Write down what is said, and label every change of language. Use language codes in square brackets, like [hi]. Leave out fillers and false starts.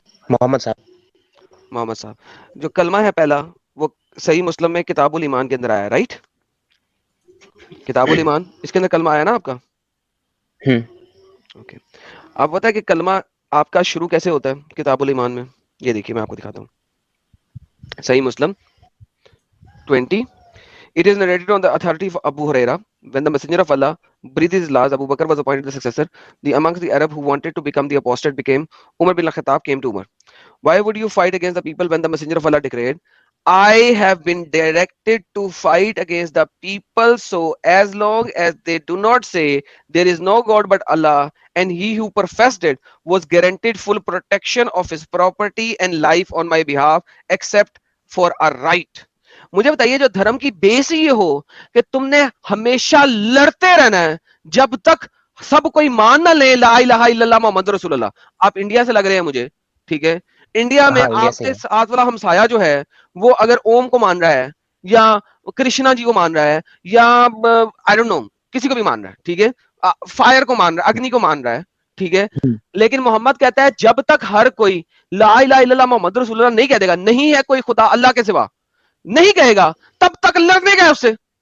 [hi] मोहम्मद साहब। मोहम्मद साहब, जो कलमा है पहला वो सही मुस्लिम में किताबुल ईमान के अंदर आया, राइट? किताबुल ईमान, इसके अंदर कलमा आया ना आपका? ओके। आप पता है कि कलमा आपका शुरू कैसे होता है किताबुल ईमान में? ये देखिए मैं आपको दिखाता हूँ, [en] सही Muslim 20, it is narrated on the authority of Abu Huraira, when the messenger of Allah breathed his last, Abu Bakr was appointed the successor. Amongst the Arab who wanted to become the apostate became Umar bin al-Khattab came to Umar. Why would you fight against the people when the messenger of Allah declared, I have been directed to fight against the people, so as long as they do not say there is no God but Allah, and he who professed it was guaranteed full protection of his property and life on my behalf, except for a right. [hi] मुझे बताइए, जो धर्म की base ये हो कि तुमने हमेशा लड़ते रहना है जब तक सब कोई मान ना ले [ar] ला इलाहा इल्लल्लाह मोहम्मद रसूलुल्लाह। [hi] आप इंडिया से लग रहे हैं मुझे, ठीक है? इंडिया में आपके साथ वाला हमसाया जो है वो अगर ओम को मान रहा है या कृष्णा जी को मान रहा है या [en] I don't know [hi] किसी को भी मान रहा है, ठीक है, फायर को मान रहा है, अग्नि को मान रहा है, ठीक है, लेकिन मोहम्मद कहता है जब तक हर कोई [ar] ला इलाहा इल्लल्लाह मोहम्मद रसूलुल्लाह [hi] नहीं कह देगा, नहीं है कोई खुदा अल्लाह के सिवा, नहीं कहेगा, तब तक लड़ने गए उससे।